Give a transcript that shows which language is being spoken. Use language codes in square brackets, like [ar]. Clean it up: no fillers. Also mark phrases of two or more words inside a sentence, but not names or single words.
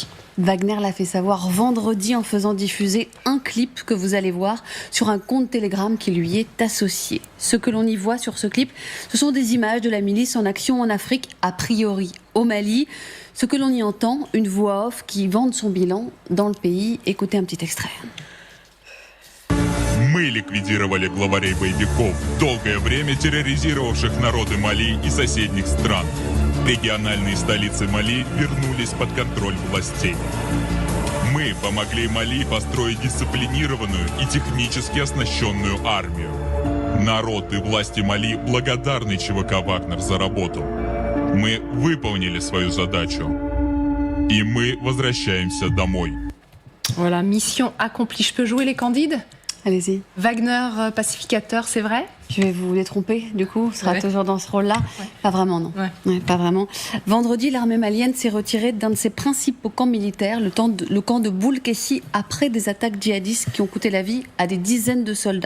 [fr] Wagner l'a fait savoir vendredi en faisant diffuser un clip que vous allez voir sur un compte Telegram qui lui est associé. Ce que l'on y voit sur ce clip, ce sont des images de la milice en action en Afrique, a priori au Mali. Ce que l'on y entend, une voix off qui vante son bilan dans le pays. Écoutez un petit extrait. [ru] Мы ликвидировали главарей боевиков, долгое время терроризировавших народы Мали и соседних стран. Региональные столицы Мали вернулись под контроль властей. Мы помогли Мали построить дисциплинированную и технически оснащенную армию. Народ и власти Мали благодарны ЧВК «Вагнер» за работу. Мы выполнили свою задачу. И мы возвращаемся домой. [fr] Voilà, mission accomplie. Je peux jouer les candides ? Allez-y. Wagner pacificateur, c'est vrai ? Je vais vous détromper, du coup, sera toujours dans ce rôle-là. Ouais. Pas vraiment, non. Ouais, pas vraiment. Vendredi, l'armée malienne s'est retirée d'un de ses principaux camps militaires, le camp de Boulkessi, après des attaques djihadistes qui ont coûté la vie à des dizaines de soldats.